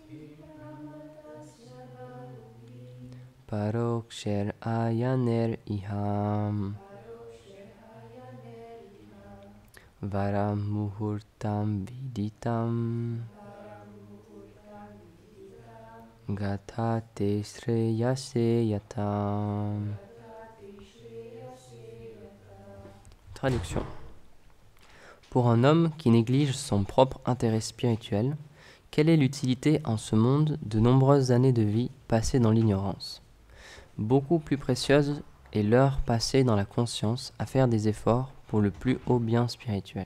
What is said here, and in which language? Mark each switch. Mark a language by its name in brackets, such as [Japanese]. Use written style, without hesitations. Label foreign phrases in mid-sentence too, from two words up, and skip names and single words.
[Sanskrit] परोक्षेर् अयनेर् इहम् वरम् मुहूर्तम् विदितम् गतते श्रेयसे यतम्. [French] Traduction. Pour un homme qui néglige son propre intérêt spirituel, quelle est l'utilité en ce monde de nombreuses années de vie passées dans l'ignorance? Beaucoup plus précieuse est l'heure passée dans la conscience à faire des efforts pour le plus haut bien spirituel.